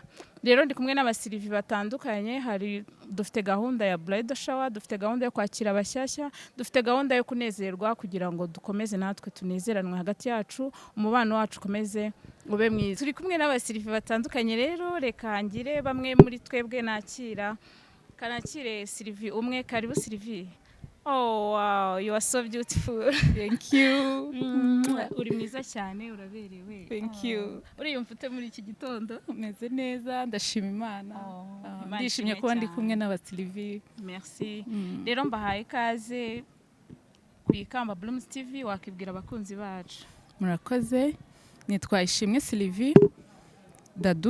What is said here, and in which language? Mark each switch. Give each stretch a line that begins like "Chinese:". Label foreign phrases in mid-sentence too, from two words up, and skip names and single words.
Kinyarwanda: Rero ndi kumwe n'abasirivi batandukanye, dufite gahunda ya
English: bridal shower,
Kinyarwanda: dufite gahunda yo kwakira abashyashya, dufite gahunda yo kunezerwa kugira ngo dukomeze natwe tunezeranwe hagati yacu, umubano wacu ukomeze ube mwiza. Turi kumwe n'abasirivi batandukanye rero, reka ngire bamwe muri twebwe nakira. Kanakire Sylvie umwe, karibu Sylvie.
English: Oh wow, you are so beautiful. Thank you.
Kinyarwanda: Uri mwiza cyane, uraberewe.
English: Thank you.
Kinyarwanda: Uriyumva ute muri iki gitondo? Meze neza, ndashima Imana. Ndishimye kuba ndi kumwe n'abasilivi. Merci. Rero mbahaye ikaze ku Ikamba Blooms TV, wakibwira abakunzi bacu. Murakoze. Nitwa Ishimwe Sylvie Dadu.